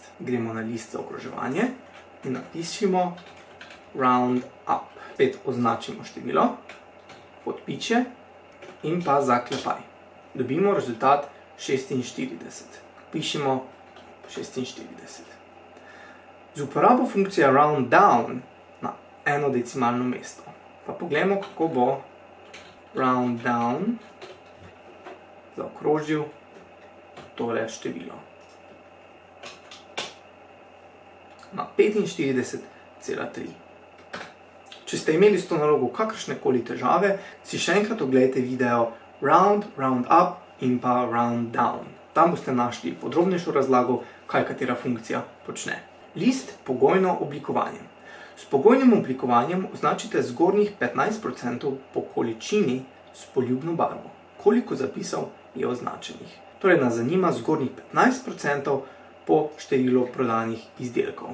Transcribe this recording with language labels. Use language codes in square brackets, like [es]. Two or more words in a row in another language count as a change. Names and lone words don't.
[sl] Gremo na list za okroževanje in napišemo roundup. Spet označimo število, podpiče in pa zaklepaj. Dobimo rezultat 46. Pišemo 46. Z uporabo funkcije round down na 1 decimalno mesto. Pa pogledamo, kako bo round down zaokrožil tole število. Na 45,3. Če ste imeli s to nalogo kakršnekoli težave, si še enkrat oglejte video round, round up in pa round down. Tam boste našli podrobnejšo razlago, kaj katera funkcija počne. List pogojno oblikovanje. S pogojnim oblikovanjem označite zgornjih 15% po količini s poljubno barvo. Koliko zapisov je označenih? Torej nas zanima zgornjih 15% po številu prodanih izdelkov.